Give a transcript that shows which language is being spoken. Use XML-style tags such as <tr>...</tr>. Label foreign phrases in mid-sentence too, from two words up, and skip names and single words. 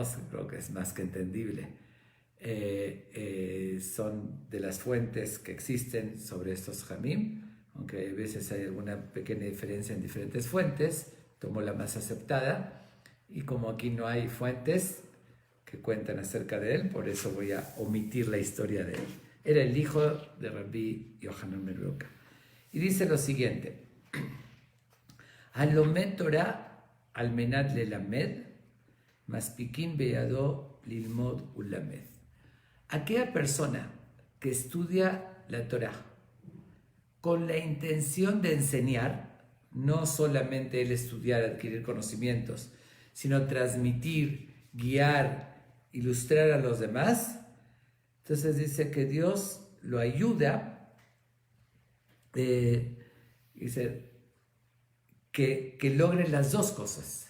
<es>Creo que es más que entendible. Son de las fuentes que existen sobre estos jamim, aunque a veces hay alguna pequeña diferencia en diferentes fuentes. Tomo la más aceptada, y como aquí no hay fuentes que cuentan acerca de él, por eso voy a omitir la historia de él. Era el hijo de Rabbi Yohanan ben Beroká. Y dice lo siguiente:</es> <he>הלומד תורה על מנת ללמד מספיקין בידו ללמוד וללמד.</he> <es>Aquella persona que estudia la Torah con la intención de enseñar, no solamente el estudiar, adquirir conocimientos, sino transmitir, guiar, ilustrar a los demás, entonces dice que Dios lo ayuda, dice que logre las dos cosas.</es>